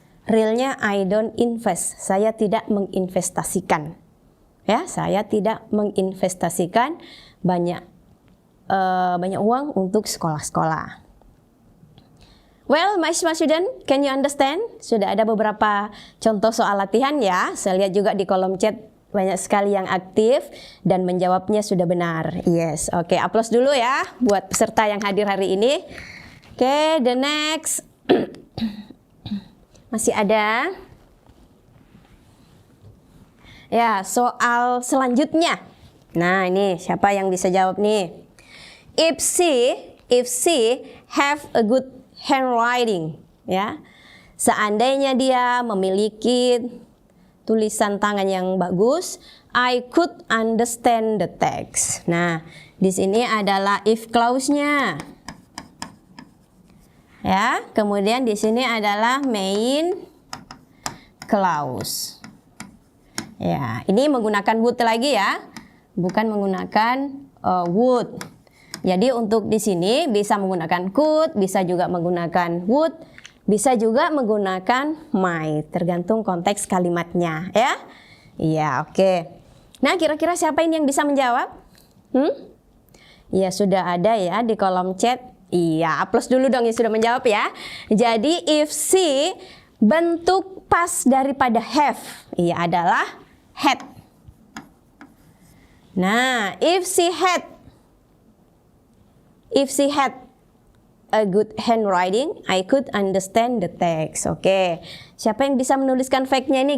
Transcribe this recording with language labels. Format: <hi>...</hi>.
<id>realnya</id> <en>I don't invest.</en> <id>Saya tidak menginvestasikan. Ya, saya tidak menginvestasikan banyak uang untuk sekolah-sekolah.</id> <en>Well, my smart student, can you understand?</en> <id>Sudah ada beberapa contoh soal latihan ya. Saya lihat juga di kolom chat banyak sekali yang aktif dan menjawabnya sudah benar. Yes, oke, aplaus dulu ya buat peserta yang hadir hari ini.</id> <en>Oke, the next.</en> <id>Masih ada. Ya, soal selanjutnya. Nah, ini siapa yang bisa jawab nih?</id> <en>If she have a good handwriting, ya.</en> <id>Seandainya dia memiliki tulisan tangan yang bagus,</id> <en>I could understand the text.</en> <id>Nah, di sini adalah if clause-nya. Ya, kemudian di sini adalah main clause. Ya, ini menggunakan would lagi ya, bukan menggunakan would. Jadi untuk di sini bisa menggunakan could, bisa juga menggunakan would, bisa juga menggunakan might, tergantung konteks kalimatnya ya. Iya, oke. Nah, kira-kira siapa ini yang bisa menjawab? Ya, sudah ada ya di kolom chat. Iya, aplaus dulu dong yang sudah menjawab ya. Jadi</id> <en>if she,</en> <id>bentuk pas daripada have, iya adalah had.</id> <en>Nah, if she had a good handwriting, I could understand the text.</en> <id>Oke, siapa yang bisa menuliskan fact-nya ini?</id>